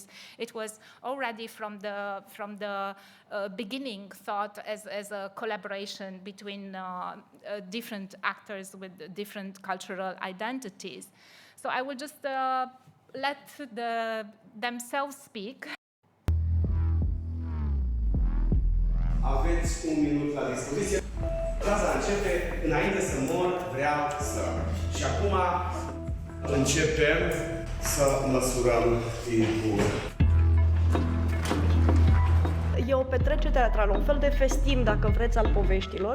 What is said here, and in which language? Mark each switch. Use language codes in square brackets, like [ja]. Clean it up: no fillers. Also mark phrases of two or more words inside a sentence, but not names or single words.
[en] It was already from the beginning thought as a collaboration between different actors with different cultural identities. So I will just let themselves speak. [ro] Aveți un minut la dispoziție. Fraza începe: înainte să mor, vreau să. Și acum începem să măsurăm timpul. E o petrecere teatrală, un fel de festin, dacă vreți, al poveștilor.